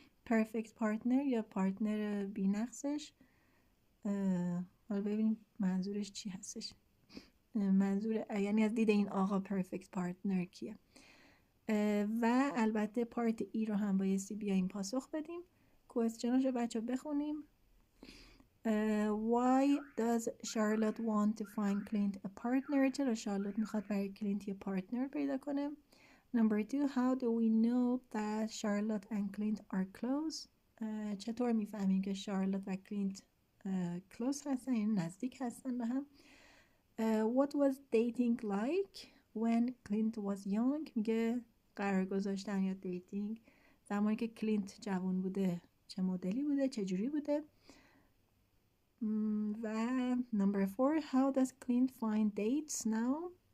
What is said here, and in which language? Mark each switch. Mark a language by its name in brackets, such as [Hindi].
[English] perfect partner [Persian] یا پارتنر بی‌نقصش. حالا ببینیم منظورش چی هستش. منظور یعنی از دید این آقا perfect partner کیه. و البته پارت ای رو هم بایستی بیاییم پاسخ بدیم. کوئسچناش رو بچه بخونیم. [English] Why does Charlotte want to find Clint a partner? [Persian] چرا شارلوت میخواد برای کلینت یه پارتنر پیدا کنه؟ [English] Number 2, how do we know that Charlotte and Clint are close? [Persian] چطور میفهمیم که شارلوت و کلینت close هستن، یعنی نزدیک هستن به هم؟ [English] What was dating like when Clint was young? [Persian] میگه قرار گذاشتن یا دیتینگ زمانی که کلینت جوان بوده چه مدلی بوده، چه جوری بوده؟ و [English] number 4, how does Clint find dates now?